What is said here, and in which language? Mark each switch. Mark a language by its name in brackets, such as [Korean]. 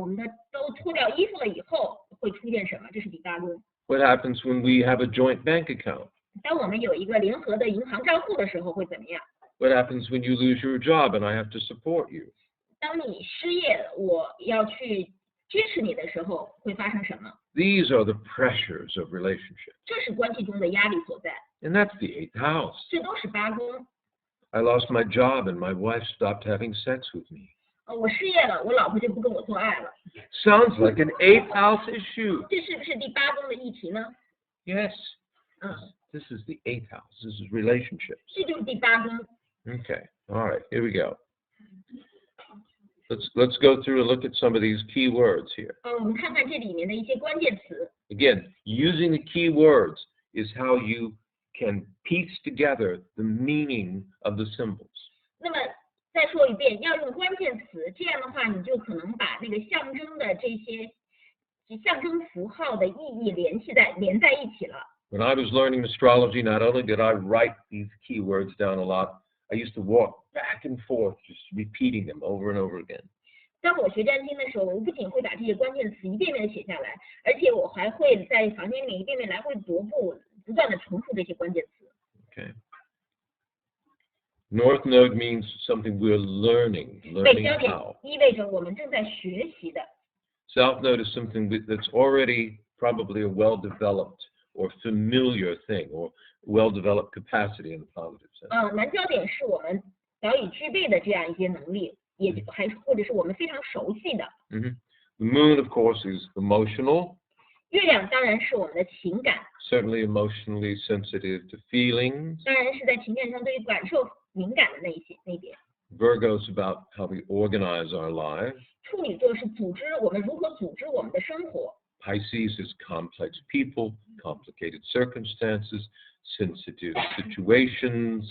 [Chinese] 我们的都脱掉衣服了以后会出现什么？这是第8宫。 [English] What happens when we have a joint bank account? [Chinese] 当我们有一个联合的银行账户的时候会怎么样？ [English] What happens when you lose your job and I have to support you? [Chinese] 当你失业了，我要去支持你的时候会发生什么？ [English] These are the pressures of relationships. [Chinese] 这是关系中的压力所在。 [English] And that's the eighth house. [Chinese] 这都是8宫。 [English] I lost my job and my wife stopped having sex with me. [Chinese] 我失业了，我老婆就不跟我做爱了。 [English] Sounds like an eighth house issue. [Chinese] 这是不是第8宫的议题呢？ [English] Yes. This is the eighth house. This is relationships. [Chinese] 这就是第8宫。 [English] Okay. All right. Here we go. Let's go through and look at some of these key words here. [Chinese] 我们看看这里面的一些关键词。 [English] Again, using the key words is how you can piece together the meaning of the symbols. [Chinese] 那么再说一遍，要用关键词，这样的话你就可能把那个象征的这些象征符号的意义连在一起了。 [English] When I was learning astrology, not only did I write these keywords down a lot, I used to walk back and forth, just repeating them over and over again. [Chinese] 当我学占星的时候，我不仅会把这些关键词一遍遍的写下来，而且我还会在房间里一遍遍来回踱步，不断的重复这些关键词。 [English] Okay. North node means something we're learning [Chinese] 北焦点 [English] how. [Chinese] 意味着我们正在学习的。 [English] South node is something that's already probably a well-developed or familiar thing, or well-developed capacity in the positive sense. [Chinese] 南焦点是我们早已具备的这样一些能力，也还或者是我们非常熟悉的。 [English] The moon, of course, is emotional. [Chinese] 月亮当然是我们的情感， [English] Certainly emotionally sensitive to feelings. [Chinese] 当然是在情感上对于感受敏感的那边。 [English] Virgo is about how we organize our lives. [Chinese] 处女座是我们如何组织我们的生活。 [English] Pisces is complex people, complicated circumstances, sensitive situations.